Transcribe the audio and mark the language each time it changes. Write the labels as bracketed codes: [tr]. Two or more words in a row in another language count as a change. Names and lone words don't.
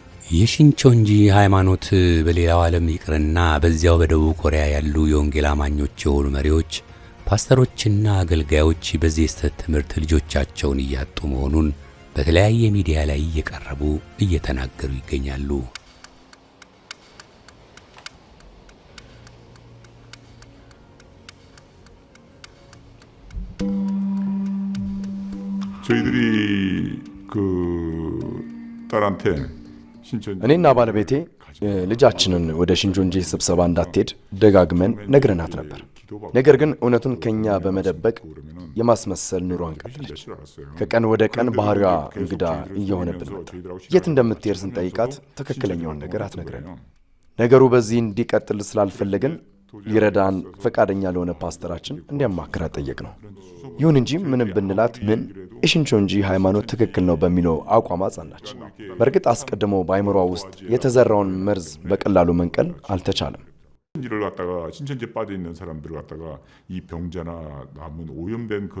[am] የሽንቾንጂ ሃይማኖት በሌላው ዓለም ይቅርና በዚያው በደቡብ ኮሪያ ያሉ የወንጌል አማኞች የሆኑ መሪዎች፣ ፓስተሮችና አገልጋዮች በዚህ የስህተት ትምህርት ልጆቻቸውን እያጡ መሆኑን በተለያየ ሚዲያ ላይ እየቀረቡ እየተናገሩ ይገኛሉ። [ko] 저희들이 그 딸한테 [am] እኔና ባለቤቴ ልጃችንን ወደ ሽንቾንጂ ስብሰባ እንዳትሄድ ደጋግመን ነግረናት ነበር። ነገር ግን እውነቱን ከኛ በመደበቅ የማስመሰል ኑሮን ቀጠለች። ከቀን ወደ ቀን ባህሪዋ እንግዳ እየሆነብን መጣ። የት እንደምትሄድ ስንጠይቃት ትክክለኛውን ነገር አትነግረንም። ነገሩ በዚህ እንዲቀጥል ስላልፈለግን ሊረዳን ፈቃደኛ ለሆነ ፓስተራችን እንዲያማክራት ጠየቅነው። ይሁን እንጂ ምንም ብንላት የሽንቾንጂ ሃይማኖት ትክክል ነው በሚለው አቋም አጸናች። በእርግጥ አስቀድሞ በአይምሯ ውስጥ የተዘራውን መርዝ በቀላሉ መንቀል አልተቻለም። [ko] 신천지에 빠져 있는 사람들을 갖다가 이 병자나 남은 오염된 그런